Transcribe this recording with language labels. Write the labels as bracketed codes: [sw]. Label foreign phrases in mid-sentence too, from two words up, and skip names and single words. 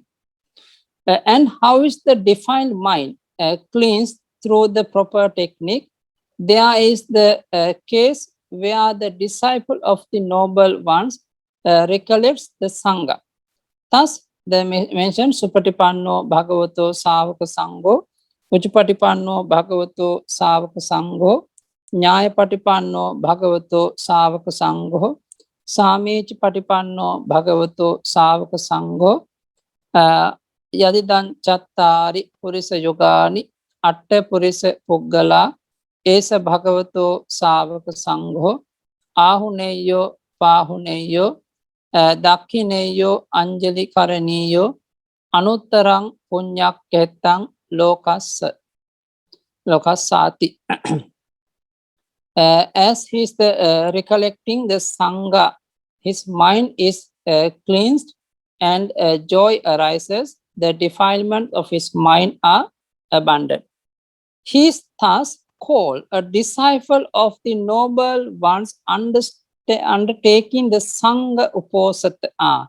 [en] And how is the defiled mind cleansed through the proper technique? There is the case where the disciple of the noble ones recollects the Sangha. Thus, the mentioned [pi] Supatipanno Bhagavato Savaka Sangho, Uchpatipanno Bhagavato Savaka Sangho, Nyaya Patipanno Bhagavato Savaka Sangho, Samech Patipanno Bhagavato Savaka Sangho, Yadidan Chattari Purisa Yogani, Atta Purisa Puggala, Esa Bhagavato Savaka Sangho, Ahuneyo Pahuneyo, Dakhineyo Anjali Karaniyo, Anuttarang Punyak Ketang Lokasati. [en] As he is recollecting the Sangha, his mind is cleansed and joy arises. The defilement of his mind are abundant. He is thus called a disciple of the noble ones undertaking the [pi] Sangha Uposatha.